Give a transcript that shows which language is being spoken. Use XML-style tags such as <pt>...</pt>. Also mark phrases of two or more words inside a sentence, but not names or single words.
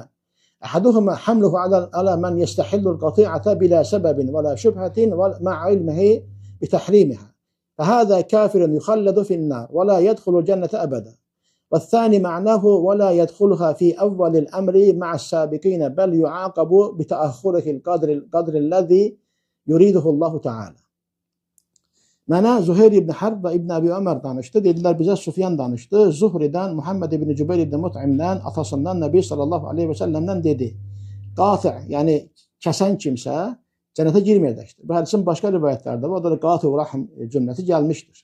<ar>أحدهما حمله على من يستحل القطيعة بلا سبب ولا شبهة مع علمه بتحريمها، فهذا كافر يخلد في النار ولا يدخل الجنة أبدا. والثاني معناه ولا يدخلها في أول الأمر مع السابقين بل يعاقب بتأخره القدر الذي يريده الله Teala.</ar> <az>Mənə Züheyr ibn Harb və İbn Əbi Ömər danışdı. Dedilər bizə Sufyan danışdı. Zuhridən, Muhammed ibn Cübeyr ibn Mut'imdən, atasından Nəbi</az> <ar>صلى الله عليه وسلم</ar> <az>dedi. Qati, yəni kəsən kimsə cənnətə girməyəcəkdir. Bu hədisin başqa rivayətlərdə var. O da</az> <ar>قاطع رحم</ar> <az>cümləsi gəlmişdir.</az>